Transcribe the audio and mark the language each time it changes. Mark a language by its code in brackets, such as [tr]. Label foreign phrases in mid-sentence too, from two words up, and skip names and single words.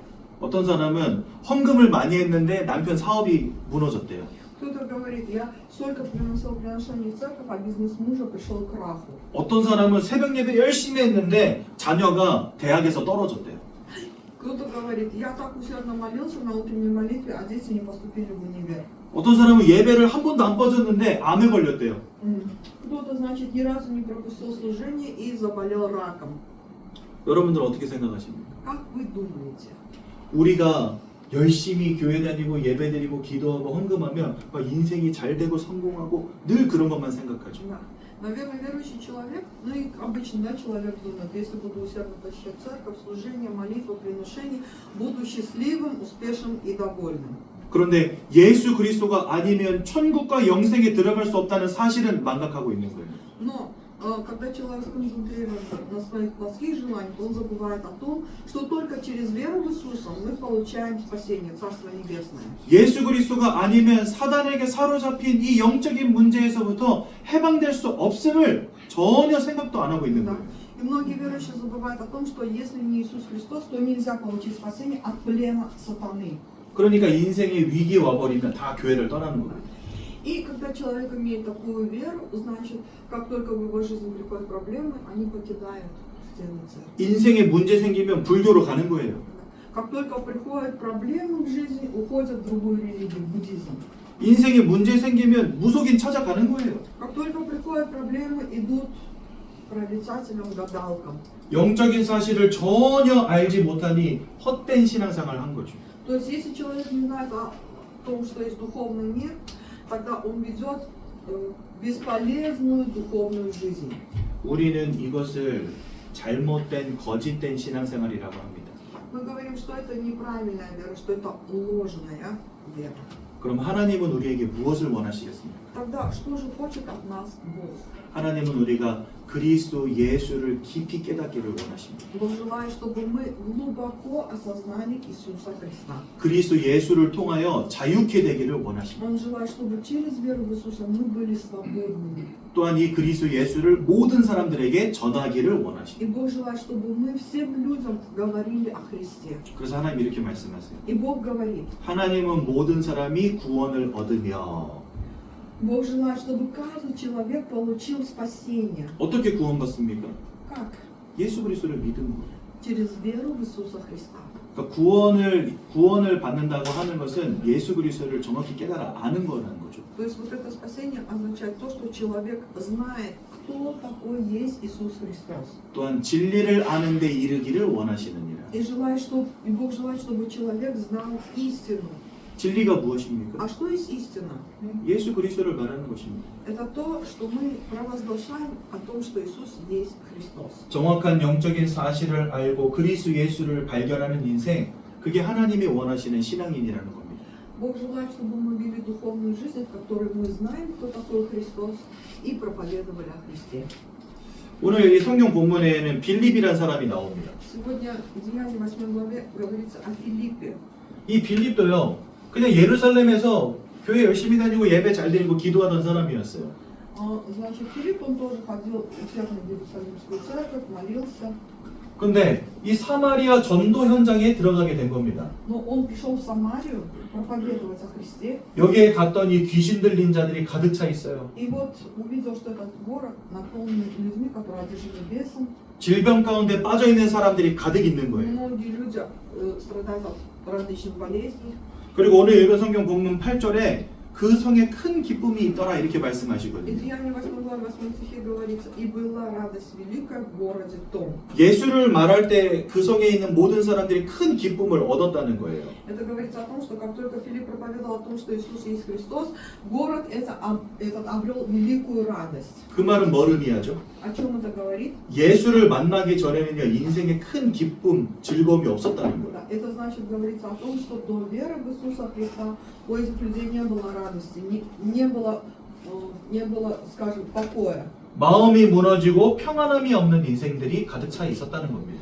[ko] 어떤 사람은 헌금을 많이 했는데 남편 사업이 무너졌대요. [ru] Кто-то говорит, я столько приносил приношений в церковь, а бизнес мужа пришел к краху. [ko] 어떤 사람은 새벽 예배 열심히 했는데 자녀가 대학에서 떨어졌대요. [ru] Кто-то говорит, я так усердно молился на утренней молитве, а дети не поступили в универ. [ko] 어떤 사람은 예배를 한 번도 안 빠졌는데 암에 걸렸대요. [ru] Кто-то, значит, ни разу не пропустил служение и заболел раком. [ko] 여러분들 어떻게 생각하십니까? [ru] Как вы думаете? [ko] 우리가 열심히 교회 다니고 예배 드리고 기도하고 헌금하면 막 인생이 잘 되고 성공하고 늘 그런 것만 생각하죠. [ru] Да. Наверное, верующий человек, ну и обычно, да, человек думает, если буду усердно посещать церковь, служение, молитву, приношение, буду счастливым, успешным и довольным. [ko] 그런데 예수 그리스도가 아니면 천국과 영생에 들어갈 수 없다는 사실은 망각하고 있는 거예요. [ru] Но когда человек сконцентрируется на своих плотских желаниях, он забывает о том, что только через веру в Иисуса мы получаем спасение, Царство Небесное. [ko] 예수 그리스도가 아니면 사단에게 사로잡힌 이 영적인 문제에서부터 해방될 수 없음을 전혀 생각도 안 하고 있는 [ru] Да. [ko] 거예요. [ru] И многие верующие забывают о том, что если не Иисус Христос, то нельзя получить спасение от плена сатаны. [ko] 그러니까 인생에 위기 와버리면 다 교회를 떠나는 거예요. [ru] И когда человек имеет такую веру, значит, как только в его жизни приходят проблемы, они покидают стены церкви. [ko] 인생에 문제 생기면 불교로 가는 거예요. [ru] Как только приходят проблемы в жизни, уходят в другую религию, в буддизм. [ko] 인생에 문제 생기면 무속인 찾아가는 거예요. [ru] Как только приходят проблемы, идут к прорицателям, гадалкам. [ko] 영적인 사실을 전혀 알지 못하니 헛된 신앙생활을 한 거죠. [ru] То есть, если человек не знает о том, что есть духовный мир, тогда он ведет бесполезную духовную жизнь. [ko] 우리는 이것을 잘못된 거짓된 신앙생활이라고 합니다. [ru] Мы говорим, что это неправильная вера, что это ложная вера. [ko] 그럼 하나님은 우리에게 무엇을 원하시겠습니까? [ru] Тогда что же хочет от нас Бог? [ko] 하나님은 우리가 그리스도 예수를 깊이 깨닫기를 원하십니다. [ru] Бог желает, чтобы мы глубоко осознали Иисуса Христа. [ko] 그리스도 예수를 통하여 자유케 되기를 원하십니다. [ru] Он желает, чтобы через веру в Иисуса мы были свободными. [ko] 또한 이 그리스도 예수를 모든 사람들에게 전하기를 원하십니다. [ru] И Бог желает, чтобы мы всем людям говорили о Христе. [ko] 그래서 하나님 이렇게 말씀하세요. [ru] И Бог говорит, [ko] 하나님은 모든 사람이 구원을 얻으며 [ru] Бог желает, чтобы каждый человек получил спасение. [ko] 어떻게 구원받습니까? [ru] Как? [ko] 예수 그리스도를 믿는 거예요. [ru] Через веру в Иисуса Христа. [ko] 그러니까 구원을 받는다고 하는 것은 예수 그리스도를 정확히 깨달아 아는 거라는 거죠. [ru] То есть вот это спасение означает то, что человек знает, кто такой есть Иисус Христос. [ko] 또한 진리를 아는 데 이르기를 원하시느니라. [ru] И Бог желает, чтобы человек знал истину. [ko] 진리가 무엇입니까? [ru] А что есть истина? [ko] 예수 그리스도를 말하는 것입니다. [ru] Это то, что мы провозглашаем о том, что Иисус есть Христос. [ko] 정확한 영적인 사실을 알고 그리스도 예수를 발견하는 인생, 그게 하나님이 원하시는 신앙인이라는 겁니다. [ru] Бог желает, чтобы мы вели духовную жизнь, в которой мы знаем, кто такой Христос, и проповедовали о Христе. [ko] 오늘 이 성경 본문에는 빌립이라는 사람이 나옵니다. [ru] Сегодня в Деянии 8 главе говорится о Филиппе. [ko] 이 빌립도요, 그냥 예루살렘에서 교회 열심히 다니고 예배 잘 드리고 기도하던 사람이었어요. [ru] Значит, Филипп, он тоже ходил усердно в Иерусалимскую церковь, молился. [ko] 근데 이 사마리아 전도 현장에 들어가게 된 겁니다. [ru] Но он пришел в Самарию проповедовать о Христе. [ko] 여기에 갔더니 귀신 들린 자들이 가득 차 있어요. [ru] И вот увидел, что этот город наполнен людьми, которые одержимы бесом. [ko] 질병 가운데 빠져 있는 사람들이 가득 있는 거예요. [ru] Многие люди страдают от различных болезней. [ko] 그리고 오늘 읽은 성경 본문 8절에 그 성에 큰 기쁨이 있더라 이렇게 [ru] И [ko] 말씀하시거든요. [ru] Деяния 8 главы 8 стихе говорится, «И была радость великая в городе том». [ko] 예수를 말할 때 그 성에 있는 모든 사람들이 큰 기쁨을 얻었다는 거예요. [ru] Это говорится о том, что как только Филипп проповедовал о том, что Иисус есть Христос, город этот обрел великую радость. [ko] 그 말은 뭘 의미하죠? [ru] О чем это говорит? [ko] 예수를 만나기 전에는요 인생에 큰 기쁨, 즐거움이 없었다는 거예요. [ru] Да, это значит говорится о том, что до веры в Иисуса Христа у этих людей не было радости, не было, скажем, покоя. [ko] 마음이 무너지고 평안함이 없는 인생들이 가득 차 있었다는 겁니다.